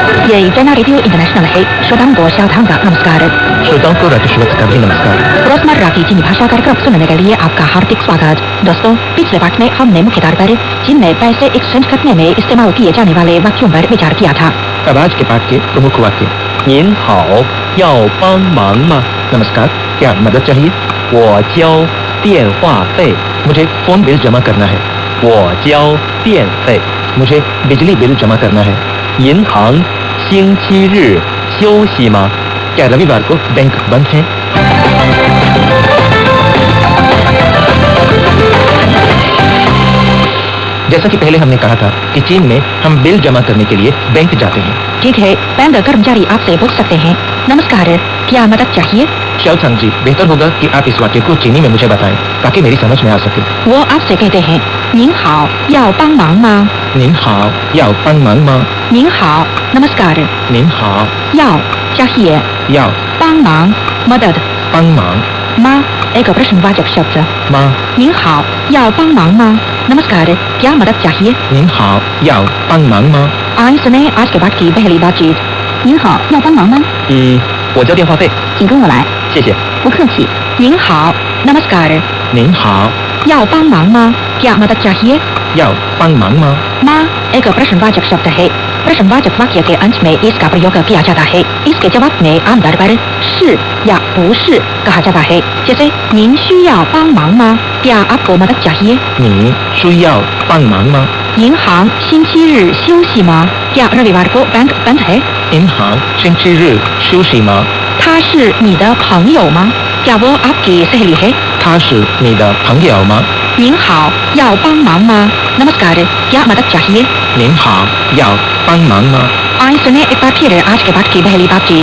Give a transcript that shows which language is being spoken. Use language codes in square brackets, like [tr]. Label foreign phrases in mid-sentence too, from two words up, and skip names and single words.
[hi] ये चाइना रेडियो इंटरनेशनल है। श्रोताओं को शारदांग का नमस्कार। श्रोताओं को राजू श्रीवास्तव का भी नमस्कार। रोजमर्रा की चीनी भाषा कार्यक्रम सुनने के लिए आपका हार्दिक स्वागत। दोस्तों, पिछले पाठ में हमने मुख्य तौर पर चीन में पैसे एक्सचेंज करने में इस्तेमाल किए जाने वाले वाक्यों पर विचार किया था। अब आज के पाठ के प्रमुख वाक्य। [zh] 您好，要帮忙吗？ [hi] नमस्कार, क्या मदद चाहिए? [zh] 我交电话费， [hi] मुझे फोन बिल जमा करना है। [zh] 我交电费， [hi] मुझे बिजली बिल जमा करना है। [zh] 银行星期日休息吗？ [hi] क्या रविवार को बैंक बंद है? जैसा कि पहले हमने कहा था कि चीन में हम बिल जमा करने के लिए बैंक जाते हैं। ठीक है, बैंक कर्मचारी आपसे पूछ सकते हैं, नमस्कार, क्या मदद चाहिए? शाओथांग जी, बेहतर होगा कि आप इस वाक्य को चीनी में मुझे बताएं ताकि मेरी समझ में आ सके। वो आपसे कहते हैं, [zh] 您好，要帮忙吗？您好，要帮忙吗？ [hi] 您好, नमस्कार, [zh] 您好， [hi] 要 चाहिए, [zh] 要 [hi] 帮忙 मदद, [zh] 帮忙 [hi] माँ एक प्रश्नवाचक शब्द। [zh] 吗？您好，要帮忙吗? [hi] नमस्कार, क्या मदद चाहिए? [zh] 您好，要帮忙吗？ [hi] आइए सुने आज के बाद की पहली बातचीत। [zh] 您好，要帮忙吗？我交电话费，请跟我来。谢谢。不客气。您好, नमस्कार, 您好，要帮忙吗? [hi] क्या मदद चाहिए? [zh] 要帮忙吗？ [hi] माँ एक प्रश्नवाचक शब्द है। प्रश्नवाचक वाक्य के अंत में इसका प्रयोग किया जाता है। इसके जवाब में आमतौर पर 是 या 不是 कहा जाता है। [zh] जैसे 您需要帮忙吗? [hi] क्या आपको मदद चाहिए? [zh] 你需要帮忙吗？银行星期日休息吗? [hi] क्या रविवार को बैंक बंद है? [zh] 银行星期日休息吗？他是你的朋友吗? [hi] क्या वो आपकी सहेली है? [zh] 他是你的朋友吗？您好，要帮忙吗? [hi] नमस्कार, क्या मदद चाहिए? [zh] 您好，要帮忙吗？ [hi] आइए सुने एक बार फिर आज के बाद की पहली बातचीत।